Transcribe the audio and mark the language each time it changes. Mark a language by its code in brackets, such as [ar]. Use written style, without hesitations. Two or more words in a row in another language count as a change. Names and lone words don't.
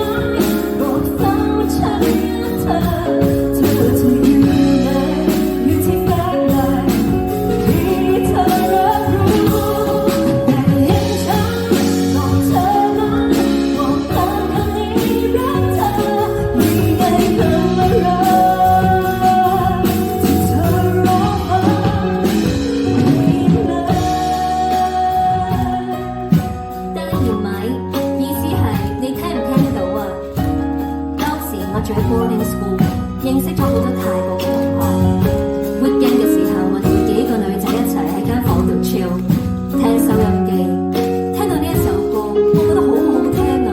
[th] บอกฟ้าว่าฉันรักเธอเธอจะอยู่ไหนอยู่ที่แฟนไลน์ที่เธอรับรู้ได้ยินฉันบอกเธอไหมบอกตามคำนี้รักเธอมีในคำว่ารักที่เธอรอฟังไม่เลย [yue] 得了完美，意思係你聽唔聽到啊？當時我住喺 [en] boarding school， [yue] 認識咗好多泰國嘅同學。weekend 嘅時候，我哋幾個女仔一齊喺間房度 chill，聽收音機，聽到呢一首歌，我覺得好好聽啊！